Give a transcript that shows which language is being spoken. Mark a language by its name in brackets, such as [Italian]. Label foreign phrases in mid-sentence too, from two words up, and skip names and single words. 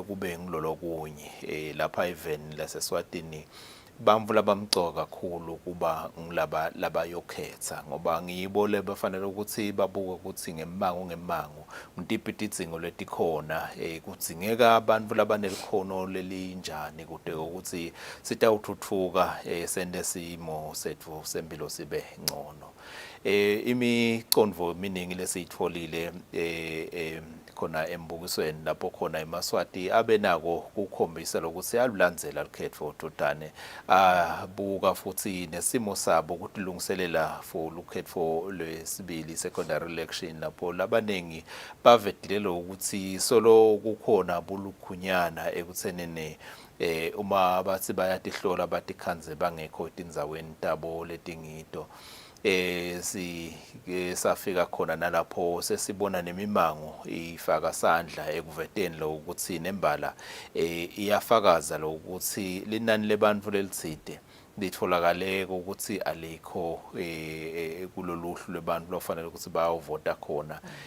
[Swati] kube ngilolo kunye lapha even laseswatini bamvu labamcoka kakhulu kuba ngilaba labayokhetha ngoba ngiyibo lebafanele ukuthi babuke ukuthi ngemango ngitipitidzingo letikhona kudzingeka abantu labanelikhono lelinjani kude ukuthi sitawuthuthuka sende simo sethu sempilo sibe ngcono. Imicondvo eminingi lesiyitfolile khona embukisweni lapho khona emaswati abenako kukhombisa lokuthi alulandzela lukhetfo dodane abuka futhi nesimo sabo ukuthi lungiselela for lukhetfo lwesibili [English] secondary election [Swati] lapho labanengi bavedile ukuthi solo kukhona bulukhunyana ekuthenene uma bathi bayatihlola batikhanze bangekho tindzaweni tabo letingito safika khona nalapho sesibona nemimango ifaka sandla ekuveteni lo ukuthi nembala iyafakaza lo ukuthi linani lebantu lelitsite litholakale ukuthi alikho kuloluhlu lwebantu lofanele ukuthi bayovota khona